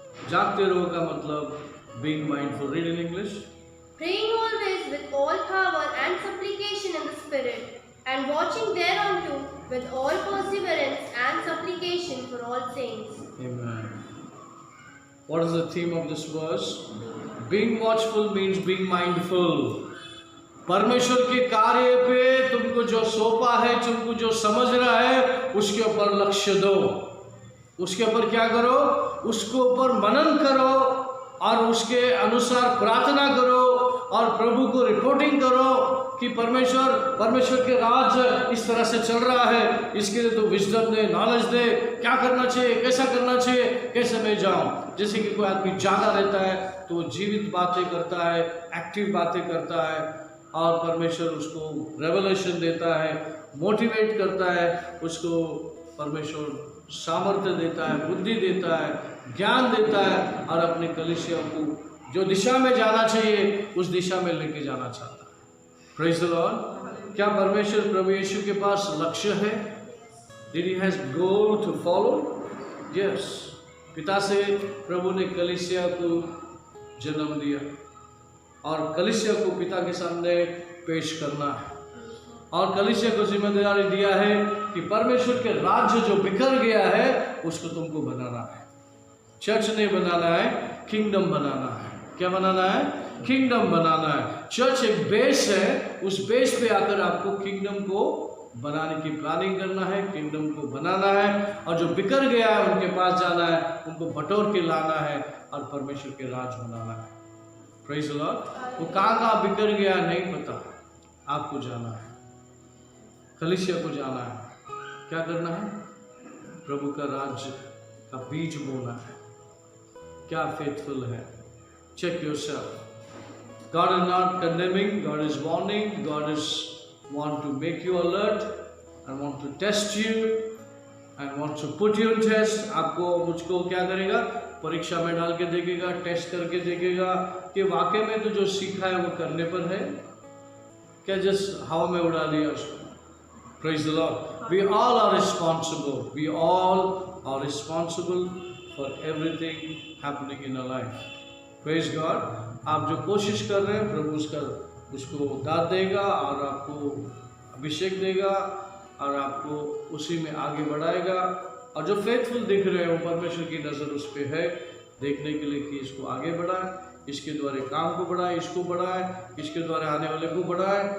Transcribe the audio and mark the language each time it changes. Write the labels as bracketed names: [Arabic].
[Hindi] जागते रहो का मतलब [English] being mindful. Read in English. Praying always with all power and supplication in the spirit, and watching thereunto with all perseverance and supplication for all saints. Amen. What is the theme of this verse? Being watchful means being mindful. [Hindi] परमेश्वर के कार्य पे तुमको जो सौंपा है, तुमको जो समझ रहा है, उसके ऊपर लक्ष्य दो, उसके ऊपर क्या करो, उसके ऊपर मनन करो और उसके अनुसार प्रार्थना करो और प्रभु को रिपोर्टिंग करो कि परमेश्वर के राज इस तरह से चल रहा है, इसके लिए तो विजडम दे, नॉलेज दे, क्या करना चाहिए, कैसा करना चाहिए, कैसे मैं जाऊं। जैसे कि कोई आदमी जागा रहता है तो वो जीवित बातें करता है, एक्टिव बातें करता है और परमेश्वर उसको रेवलेशन देता है, मोटिवेट करता है, उसको परमेश्वर सामर्थ्य देता है, बुद्धि देता है, ज्ञान देता है और अपने कलीसिया को जो दिशा में जाना चाहिए उस दिशा में लेके जाना चाहता है। [English] Praise the Lord. [Hindi] क्या परमेश्वर प्रभु यीशु के पास लक्ष्य है? [English] Did he has goal to follow? Yes. [Hindi] पिता से प्रभु ने कलीसिया को जन्म दिया और कलीसिया को पिता के सामने पेश करना है। और कलीसिया को जिम्मेदारी दिया है कि परमेश्वर के राज्य जो बिखर गया है उसको तुमको बनाना है। चर्च नहीं बनाना है, किंगडम बनाना है। क्या बनाना है? किंगडम बनाना है। चर्च एक बेस है, उस बेस पे आकर आपको किंगडम को बनाने की प्लानिंग करना है, किंगडम को बनाना है, और जो बिखर गया है उनके पास जाना है, उनको बटोर के लाना है और परमेश्वर के राज बनाना है। [English] Praise the Lord. [Hindi] वो कहाँ बिखर गया नहीं पता, आपको जाना है, कलीसिया को जाना है। क्या करना है? प्रभु का राज्य का बीज बोना है। क्या फेथफुल है? [English] Check yourself. God is not condemning, God is warning, God is want to make you alert and want to test you and want to put you on test। [Hindi] आपको मुझको क्या करेगा? परीक्षा में डाल के देखेगा, टेस्ट करके देखेगा कि वाकई में तो जो सीखा है वो करने पर है क्या, जस्ट हवा में उड़ा दिया उसको। [English] Praise the Lord। We all are responsible। We all are responsible for everything happening in our life। Praise God। [Hindi] आप जो कोशिश कर रहे हैं प्रभु उसको दाद देगा और आपको अभिषेक देगा और आपको उसी में आगे बढ़ाएगा। और जो फेथफुल दिख रहे हैं वो परमेश्वर की नज़र उस पर है देखने के लिए कि इसको आगे बढ़ाए, इसके द्वारा काम को बढ़ाए, इसको बढ़ाए, इसके द्वारा आने वाले को बढ़ाए।